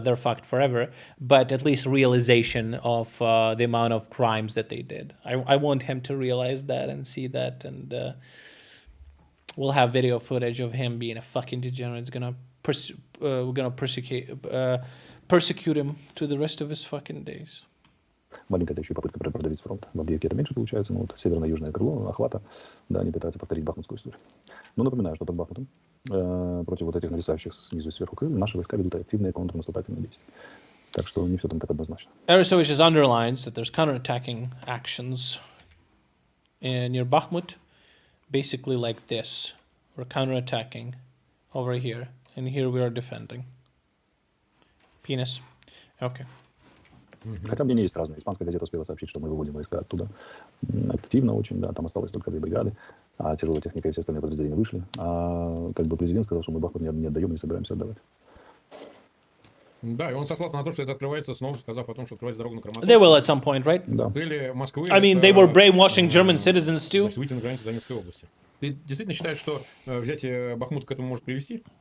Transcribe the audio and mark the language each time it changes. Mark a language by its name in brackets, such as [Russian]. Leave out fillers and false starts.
[English] They're fucked forever, but at least realization of the amount of crimes that they did. I want him to realize that and see that, and we'll have video footage of him being a fucking degenerate. It's gonna we're gonna persecute him to the rest of his fucking days. [Russian] Маленькая еще попытка продавить фронт. В Авдеевке это меньше получается, но вот северно-южное крыло охвата, да, они пытаются повторить бахмутскую историю. Но напоминаю, что под Бахмутом против вот этих нависающих снизу и сверху крыл наши войска ведут активные контрнаступательные действия. Так что не все там так однозначно. [English] Aristowich underlines that there's counterattacking actions near Bakhmut, basically like this. We're counterattacking over here, and here we are defending. Penis. Okay. [Russian] Хотя мнения есть разные. Испанская газета успела сообщить, что мы выводим войска оттуда активно очень, да, там осталось только 2 бригады, а тяжелая техника и все остальные подразделения вышли. А как бы президент сказал, что мы Бахмут не отдаем и не собираемся отдавать. Да, и он сослался на то, что это открывается, снова сказав о том, что открывается дорога на Краматорск. [English] They will at some point, right? [Russian] Да. Цели Москвы. [English] I mean, they were brainwashing German citizens too. [Russian] Выйти на границу Донецкой области. Ты действительно считаешь, что взятие Бахмута к этому может привести?